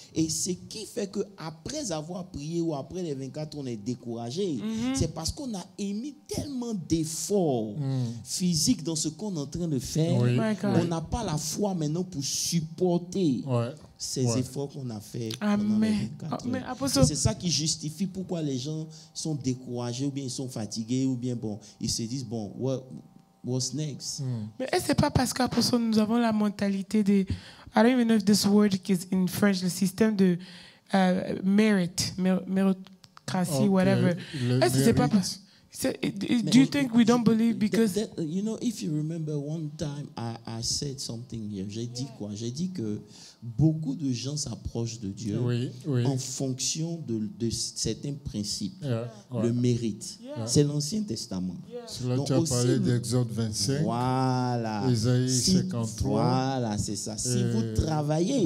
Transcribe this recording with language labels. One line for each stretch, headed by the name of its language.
French: Et ce qui fait qu'après avoir prié ou après les 24, on est découragé, c'est parce qu'on a émis tellement d'efforts physiques dans ce qu'on est en train de faire, on n'a pas la foi maintenant pour supporter ces efforts qu'on a fait pendant les 24 heures. C'est ça qui justifie pourquoi les gens sont découragés ou bien ils sont fatigués ou bien ils se disent
English: what's next?
French: Mais est-ce que c'est pas parce qu'après nous avons la mentalité de
English: I don't even know if this word is in French,
French: le système de méritocratie,
English: whatever.
French: Est-ce que c'est pas parce
English: Do you think we don't believe because... You know, if you remember one time I said something here.
French: J'ai dit quoi? J'ai dit que beaucoup de gens s'approchent de Dieu en fonction de certains principes. Le mérite. C'est l'Ancien Testament. Là, tu as parlé d'Exode 25. Voilà. Isaïe 53. Voilà, c'est ça. Si vous travaillez,